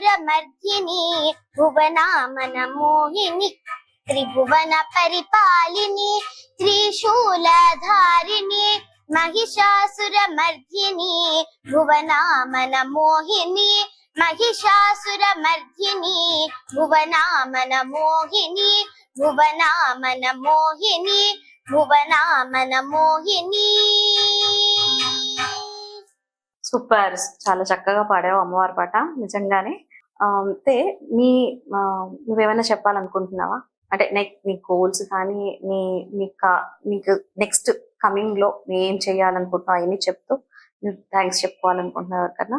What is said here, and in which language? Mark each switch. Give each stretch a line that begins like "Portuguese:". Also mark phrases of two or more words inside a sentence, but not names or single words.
Sanskrit: मर्दिनी भुवनामन मोहिनी, त्रिभुवन परिपालिनी त्रिशूलधारिणी, महिषासुर मर्दिनी भुवनामन मोहिनी, महिषासुर मर्दिनी भुवनामन मोहिनी, भुवनामन मोहिनी, भुवनामन मोहिनी।
Telugu: సూపర్, చాలా చక్కగా పాడావు అమ్మవారి పాట నిజంగానే. అయితే నువ్వేమైనా చెప్పాలనుకుంటున్నావా? అంటే నీ గోల్స్ కానీ నీకు
English: next coming
Telugu: లో ఏం చేయాలనుకుంటున్నావు అవన్నీ చెప్తూ థ్యాంక్స్ చెప్పుకోవాలనుకుంటున్నావు కన్నా?